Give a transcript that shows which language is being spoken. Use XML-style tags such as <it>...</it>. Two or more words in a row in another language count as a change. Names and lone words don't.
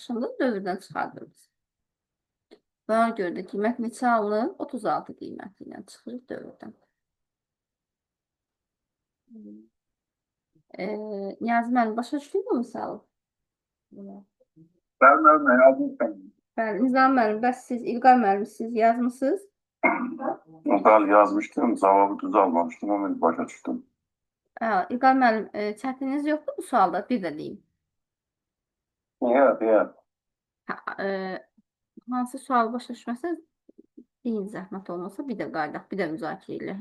<az>Və 1-2-dən rastlaşanda dövrdən çıxardırız. Buna görə də qiymət neçə alınır? 36 qiyməti ilə çıxırıq 4-dən. Niyazi müəllim başa düşdünüz mü misalı?</az> <tr>Ben yazmışım.</tr> <az>Bəli, Nizam müəllim, bəs siz, İlqar müəllim, siz yazmısınız?</az> <tr>Ben yazmıştım, cevabı düz almamıştım ama başa çıktım.</tr> <az>İlqar müəllim, çətininiz yoxdur bu sualda? Bir də deyim.</az> <tr>Yok.</tr> <az>Hansı sual başa düşməsəz, deyin zəhmət olmasa bir də qaydaq, bir də müzakirə ilə.</az>